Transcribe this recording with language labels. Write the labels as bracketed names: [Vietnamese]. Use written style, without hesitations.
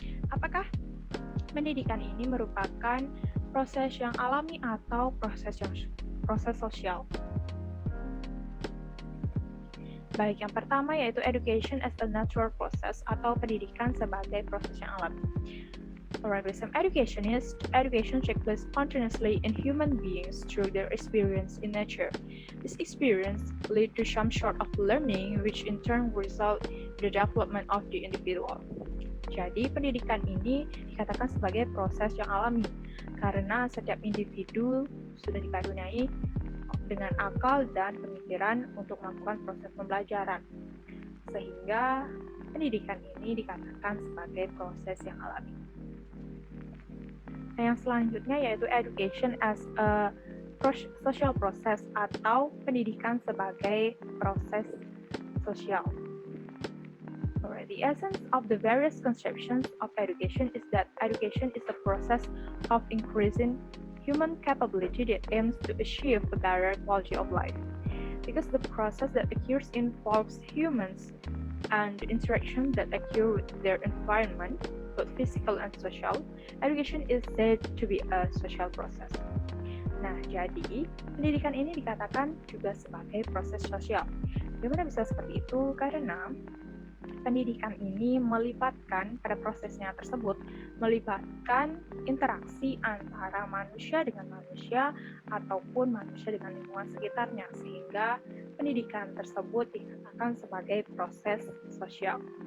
[Indonesian] Apakah pendidikan ini merupakan proses yang alami atau proses sosial? Baik, yang pertama yaitu [English] education as a natural process [Indonesian] atau pendidikan sebagai proses yang alami. [English] Alright, some education takes place spontaneously in human beings through their experience in nature. This experience lead to some sort of learning, which in turn result in the development of the individual. [Indonesian] Jadi, pendidikan ini dikatakan sebagai proses yang alami, karena setiap individu sudah dikaruniai dengan akal dan pemikiran untuk melakukan proses pembelajaran. Sehingga, pendidikan ini dikatakan sebagai proses yang alami. Nah, yang selanjutnya yaitu [English] education as a social process [Indonesian] atau pendidikan sebagai proses sosial. [English] Alright, the essence of the various conceptions of education is that education is a process of increasing human capability that aims to achieve a better quality of life. Because the process that occurs involves humans and the interaction that occur with their environment, both physical and social, education is said to be a social process. [Indonesian] Nah, jadi pendidikan ini dikatakan juga sebagai proses sosial. Bagaimana bisa seperti itu? Karena pendidikan ini melibatkan pada prosesnya tersebut, melibatkan interaksi antara manusia dengan manusia ataupun manusia dengan lingkungan sekitarnya, sehingga pendidikan tersebut dikatakan sebagai proses sosial.